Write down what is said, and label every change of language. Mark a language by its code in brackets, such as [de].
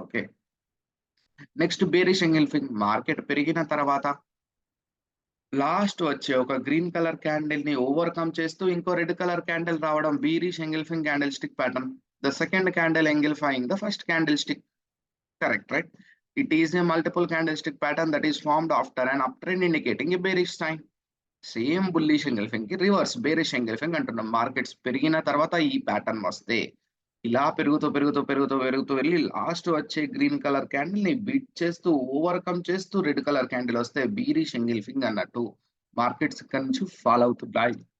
[te] Okay, next bearish engulfing. Market పెరిగిన తర్వాత last వచ్చే ఒక గ్రీన్ కలర్ క్యాండిల్ ని ఓవర్కమ్ చేస్తూ ఇంకో రెడ్ కలర్ క్యాండిల్ రావడం. [en] Bearish engulfing candle stick pattern. The second candle engulfing the first candle stick. Correct, right? It is a multiple candlestick pattern that is formed after an uptrend indicating a bearish sign. [te] Same bullish engulfing కి reverse bearish engulfing అంటున్నాం. Markets పెరిగిన తర్వాత ఈ pattern వస్తే ఇలా పెరుగుతూ వెళ్ళి last వచ్చే గ్రీన్ కలర్ క్యాండిల్ ని బీట్ చేస్తూ ఓవర్కమ్ చేస్తూ రెడ్ కలర్ క్యాండిల్ వస్తే బేరిష్ ఎంగల్ఫింగ్ అన్నట్టు. మార్కెట్స్ ఇక్కడ నుంచి ఫాల్ అవుతున్నాయి.